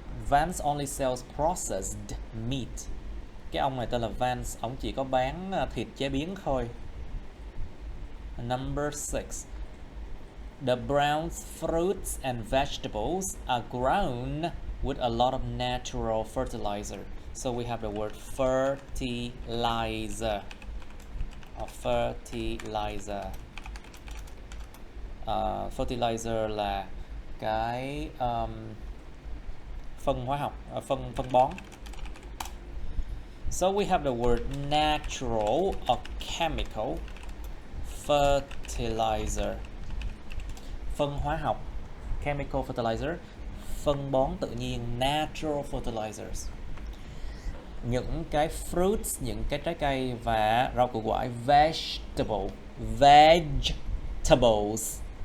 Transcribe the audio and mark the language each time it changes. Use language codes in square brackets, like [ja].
[en] Vance only sells processed meat. [vi] Cái ông này tên là Vance, ông chỉ có bán thịt chế biến thôi. [en] Number 6, the Brown's fruits and vegetables are grown with a lot of natural fertilizer. So we have the word fertilizer. Fertilizer. [vi] Fertilizer là cái phân hóa học, phân bón. [en] So we have the word natural or chemical. [vi] Fertilizer, phân hóa học, [en] chemical fertilizer, [vi] phân bón tự nhiên, [en] natural fertilizers. [vi] Những cái fruits, những cái trái cây và rau củ quả, vegetables.